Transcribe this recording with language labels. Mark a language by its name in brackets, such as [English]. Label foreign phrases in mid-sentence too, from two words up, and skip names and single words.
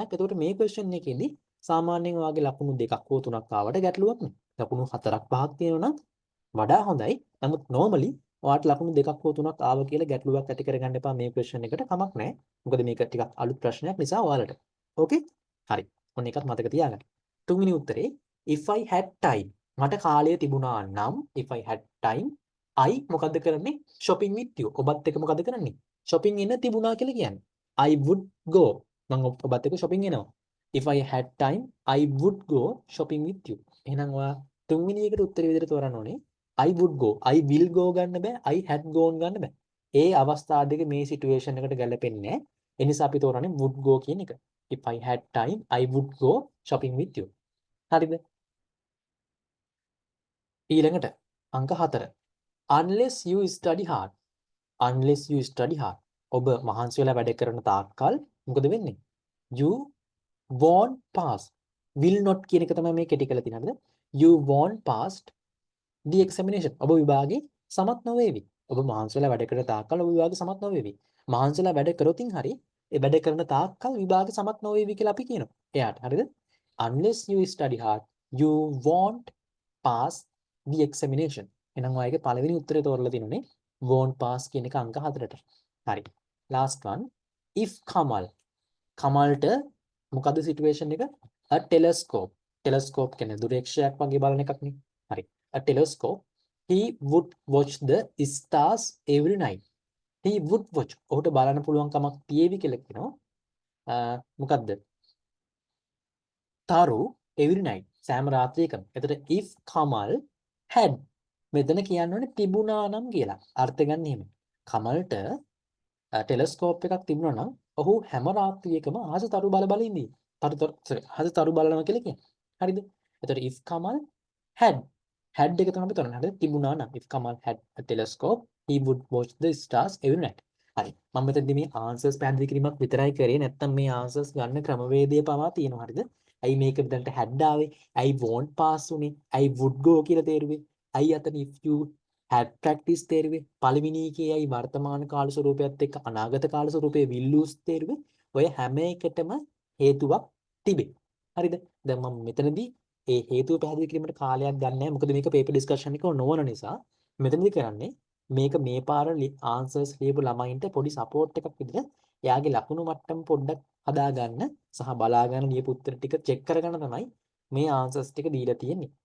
[Sinhala] එතකොට මේ ක්වෙස්චන් එකේදී සාමාන්‍යයෙන් ඔයාගේ ලකුණු දෙකක් හෝ තුනක් ආවට ගැටලුවක් නෑ. ලකුණු 4ක් 5ක් තියෙනවා නම් වඩා හොඳයි. නමුත් normally ඔයාට ලකුණු දෙකක් හෝ තුනක් ආව කියලා ගැටලුවක් ඇති කරගන්න එපා මේ ක්වෙස්චන් එකට කමක් නැහැ. මොකද මේක ටිකක් අලුත් ප්‍රශ්නයක් නිසා ඔයාලට. ඕකේ? හරි. ඔන්න එකත් මතක තියාගන්න. තුන්වෙනි උත්තරේ [English] if I had time [Sinhala] මට කාලය තිබුණා නම් [English] if I had time I [Sinhala] මොකද්ද කරන්නේ? [English] shopping with you. [Sinhala] ඔබත් එක්ක මොකද්ද කරන්නේ? shopping එන්න තිබුණා කියලා කියන්නේ. [English] I would go. [Sinhala] මම ඔබත් එක්ක shopping එනවා. [English] if I had time I would go shopping with you. [Sinhala] එහෙනම් ඔයා තුන්වෙනි එකට උත්තරේ විදිහට තෝරන්න ඕනේ. [English] I would go. I will go [Sinhala] ගන්න බෑ. [English] I had gone [Sinhala] ගන්න බෑ. ඒ අවස්ථා දෙක මේ සිටුේෂන් එකට ගැලපෙන්නේ නැහැ. ඒ නිසා අපි තෝරන්නේ [English] would go [Sinhala] කියන එක. [English] If I had time, I would go shopping with you. [Sinhala] හරිද? ඊළඟට අංක 4. [English] Unless you study hard. Unless you study hard. [Sinhala] ඔබ මහන්සි වෙලා වැඩ කරන තාක්කල් මොකද වෙන්නේ? [English] You won't pass. Will not [Sinhala] කියන එක තමයි මේ කෙටි කරලා තියෙන්නේ. [English] You won't pass the examination. [Sinhala] ඔබ විභාගේ සමත් නොවේවි. ඔබ මහන්සිලා වැඩ කරන තාක්කල් ඔබ විභාගේ සමත් නොවේවි. මහන්සිලා වැඩ කරොතින් හරි ඒ වැඩ කරන තාක්කල් විභාගේ සමත් නොවේවි කියලා අපි කියනවා. එයාට හරිද? [English] Unless you study hard, you won't pass the examination. [Sinhala] එහෙනම් ඔයගේ පළවෙනි උත්තරේ තෝරලා තිනුනේ [English] won't pass [Sinhala] කියන එක අංක 4ට. හරි. [English] last one. If [Sinhala] කමල්ට මොකද්ද සිටුේෂන් එක? [English] a telescope. [Sinhala] telescope කියන්නේ දුරේක්ෂයක් වගේ බලන එකක් නේ. හරි. [English] a telescope, he would watch the stars every night. he would watch. [Sinhala] ඔහුට බලන්න පුළුවන් කමක් තියේවි කියලා කියනවා. මොකද්ද? තරු [English] every night. [Sinhala] සෑම රාත්‍රියකම. එතකොට if කමල් had මෙතන කියන්නෝනේ තිබුණා නම් කියලා. අර්ථ ගන්න එහෙම. කමල්ට ටෙලස්කෝප් එකක් තිබුණා නම් ඔහු හැම රාත්‍රියකම අහස තරු බල ඉඳී. අහස තරු බලනවා කියලා කියන්නේ. හරිද? එතකොට if කමල් had එක තමයි අපි තෝරන්නේ. හරිද? තිබුණා නම් [English] if Kamal had a telescope he would watch the stars every night. [Sinhala] හරි. මම මෙතනදී මේ answers පැහැදිලි කිරීමක් විතරයි කරේ. නැත්තම් මේ answers ගන්න ක්‍රමවේදය පවා තියෙනවා. හරිද? ඇයි මේක දැන්ට had ආවේ? ඇයි [English] won't pass [Sinhala] උනේ? ඇයි [English] would go [Sinhala] කියලා තේරුවේ? ඇයි අතන [English] if you had practice [Sinhala] තේරුවේ? පළවෙනි එකේ ඇයි වර්තමාන කාල ස්වරූපයත් එක්ක අනාගත කාල ස්වරූපයේ [English] will use [Sinhala] තේරුවේ? ඔය හැම එකටම හේතුවක් තිබේ. හරිද? දැන් මම මෙතනදී ඒ හේතුව පැහැදිලි කිරීමට කාලයක් ගන්න නැහැ. මොකද මේක [English] paper discussion [Sinhala] එක නොවන නිසා මෙතනදී කරන්නේ මේක මේ පාර ආන්සර්ස් ලියපු ළමයින්ට පොඩි සපෝට් එකක් විදිහට එයාගේ ලකුණු මට්ටම පොඩ්ඩක් හදා ගන්න සහ බලා ගන්න ලියපු උත්තර ටික චෙක් කරගන්න තමයි මේ ආන්සර්ස් ටික දීලා තියෙන්නේ.